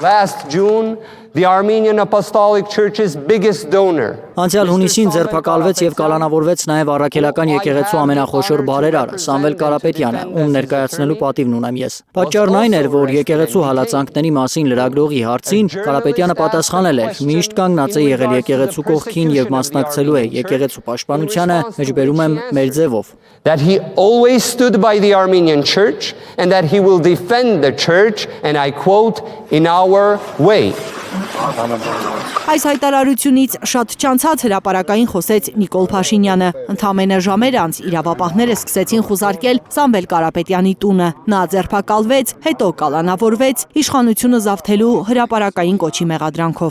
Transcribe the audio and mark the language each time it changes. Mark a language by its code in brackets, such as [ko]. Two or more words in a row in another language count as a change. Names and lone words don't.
[hy] Անցյալ հունիսին ձերբակալվեց եւ կալանավորվեց նաև առաքելական եկեղեցու ամենախոշոր բարերարը Սամվել Կարապետյանը, ում ներկայացնելու պատիվն ունեմ ես։ Պատճառն այն էր, որ եկեղեցու հալածանքների մասին լրագրողի հարցին Կարապետյանը պատասխանել էր. «Միշտ կանգնած է եղել եկեղեցու կողքին եւ մասնակցելու է եկեղեցու պաշտպանությանը, մեջբերում եմ մեր ձևով»։ [en] That he always stood by the Armenian Church and that he will defend the Church, and I quote, in our way. [hy] Այս հայտարարությունից շատ չանցած հրապարակային խոսեց Նիկոլ Փաշինյանը։ Ընդամենը ժամեր անց իրավապահները սկսեցին խուզարկել Սամվել Կարապետյանի տունը։ Նա ձերբակալվեց, հետո կալանավորվեց իշխանությունը զավթելու հրապարակային կոչի մեղադրանքով։